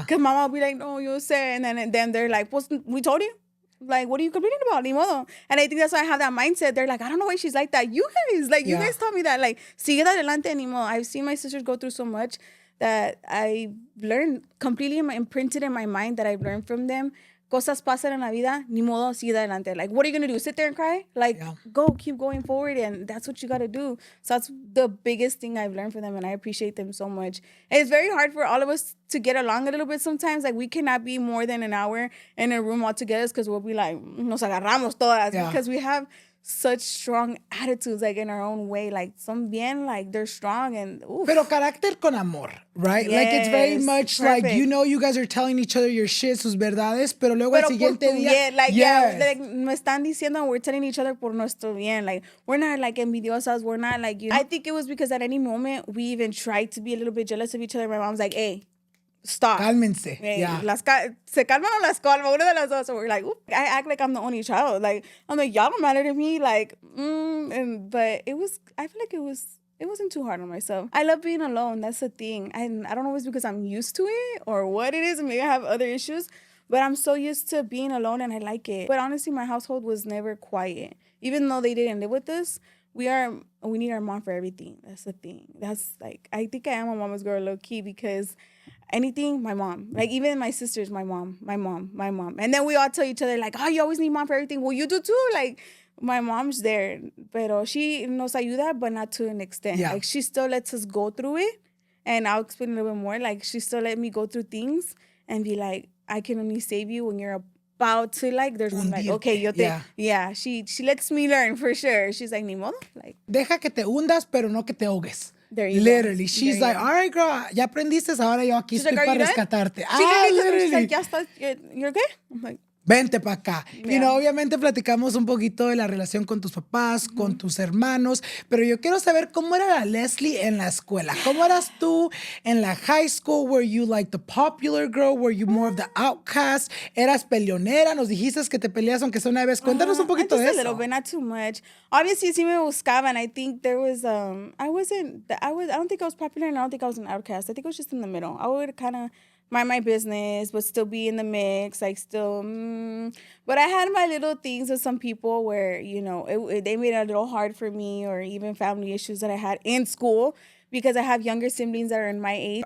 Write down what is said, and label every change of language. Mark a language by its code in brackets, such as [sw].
[en] Because mama will be like, no, you said, and then they're like, well, we told you? Like, what are you complaining about? [es] Ni modo. [en] And I think that's why I have that mindset. They're like, I don't know why she's like that. You guys taught me that. Like, [es] sigue adelante, ni modo. [en] I've seen my sisters go through so much that I learned completely imprinted in my mind that I've learned from them. [es] Cosas pasan en la vida, ni modo, sigue adelante. [en] Like, what are you going to do? Sit there and cry? Like, keep going forward. And that's what you got to do. So that's the biggest thing I've learned from them. And I appreciate them so much. And it's very hard for all of us to get along a little bit sometimes. Like, we cannot be more than an hour in a room all together because we'll be like, [es] nos agarramos todas. [en] Because we have such strong attitudes, like, in our own way. Like, some bien, like, they're strong and oof. [es] Pero carácter con amor, right? [en] Yes, like, it's very much perfect. like, you know, you guys are telling each other your shit, [es] sus verdades, pero luego el siguiente día. [en] Like, like, [es] me están diciendo, [en] we're telling each other [es] por nuestro bien. [en] Like, we're not, like, envidiosas. We're not, like, you know. I think it was because at any moment, we even tried to be a little bit jealous of each other. My mom's like, hey, stop. [es] Cálmense. Hey, se calman o las calma, una de las dos. [en] So we're like, oop. I act like I'm the only child. Like, I'm like, y'all don't matter to me. Like, but I feel like it wasn't too hard on myself. I love being alone. That's the thing. And I don't know if it's because I'm used to it or what it is. Maybe I have other issues. But I'm so used to being alone and I like it. But honestly, my household was never quiet. Even though they didn't live with us, we need our mom for everything. That's the thing. That's like, I think I am a mama's girl low key because anything, my mom. Like, even my sisters, my mom. And then we all tell each other, like, oh, you always need mom for everything. Well, you do too. Like, my mom's there. Pero she [es] nos ayuda, [en] but not to an extent. Yeah. Like, she still lets us go through it. And I'll explain a little bit more. Like, she still let me go through things and be like, I can only save you when you're about to, like, there's one like, okay, [es] yo te, [en] she lets me learn for sure. She's like, [es] ni modo, [en] like. [es] Deja que te hundas, pero no que te ahogues. [en] There you Literally. go. She's like, all right, girl, [es] ya aprendiste, ahora yo aquí estoy para rescatarte. [en] She's like, [es] ya estás, [en] you're okay? I'm like, [es] vente para acá. [en] Yeah. [es] Y no, obviamente platicamos un poquito de la relación con tus papás, con tus hermanos, pero yo quiero saber cómo era la Leslie en la escuela. ¿Cómo eras tú en la high school? [en] Were you like the popular girl? Were you more of the outcast? [es] ¿Eras peleonera? Nos dijiste que te peleas aunque sea una vez. Cuéntanos un poquito de eso. [en] Just a little bit, not too much. Obviously, [es] sí me buscaban. [en] I think there was, I don't think I was popular and I don't think I was an outcast. I think I was just in the middle. I would kind of mind my business, but still be in the mix, like still. But I had my little things with some people where, you know, they made it a little hard for me, or even family issues that I had in school because I have younger siblings that are in my age.